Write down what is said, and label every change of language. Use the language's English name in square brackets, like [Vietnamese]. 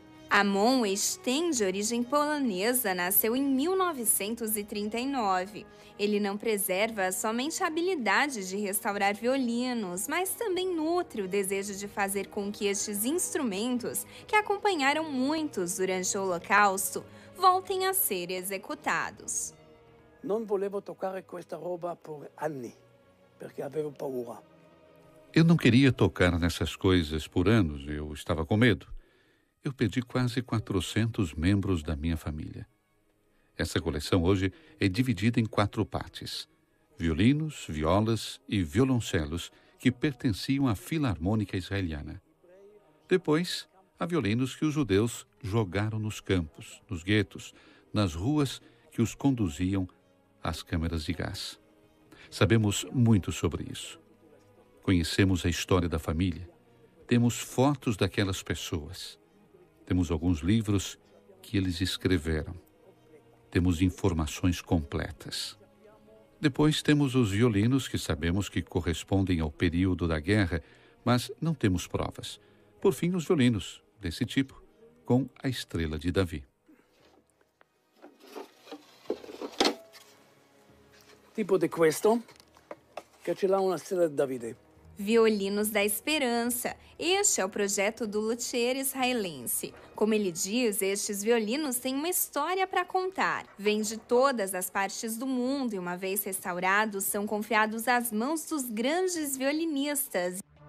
[Portuguese] Amon Westen, de origem polonesa, nasceu em 1939. Ele não preserva somente a habilidade de restaurar violinos, mas também nutre o desejo de fazer com que estes instrumentos, que acompanharam muitos durante o Holocausto, voltem a ser executados. Não [Italian] volevo toccare questa roba por anni, perché avevo paura. [Portuguese] Eu não queria tocar nessas coisas por anos, eu estava com medo. Eu perdi quase 400 membros da minha família. Essa coleção hoje é dividida em 4 partes: violinos, violas e violoncelos que pertenciam à Filarmônica Israeliana. Depois, há violinos que os judeus jogaram nos campos, nos guetos, nas ruas que os conduziam às câmeras de gás. Sabemos muito sobre isso. Conhecemos a história da família. Temos fotos daquelas pessoas. Temos alguns livros que eles escreveram. Temos informações completas. Depois temos os violinos que sabemos que correspondem ao período da guerra, mas não temos provas. Por fim, os violinos desse tipo, com a estrela de Davi. [Italian] Tipo de questo, che ce l'ha una stella di Davide. [Portuguese] Violinos da Esperança. Este é o projeto do luthier israelense. Como ele diz, estes violinos têm uma história para contar. Vêm de todas as partes do mundo e, uma vez restaurados, são confiados às mãos dos grandes violinistas.